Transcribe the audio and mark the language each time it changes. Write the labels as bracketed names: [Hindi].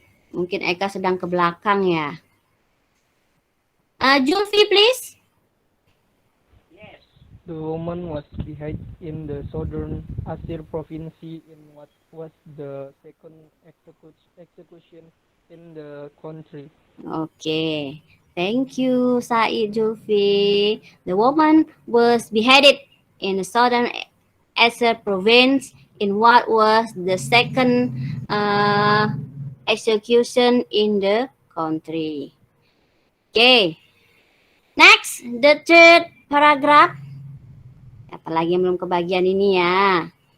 [Indonesian] Mungkin Eka sedang ke belakang ya. [English] Julfi, please. The woman was beheaded in the southern Aceh province in what was the second execution in the country. Okay, thank you, Said Julfi. The woman was beheaded in the southern Aceh province in what was the second execution in the country. Okay, next, the third paragraph. [Indonesian] Apalagi yang belum kebagian ini ya.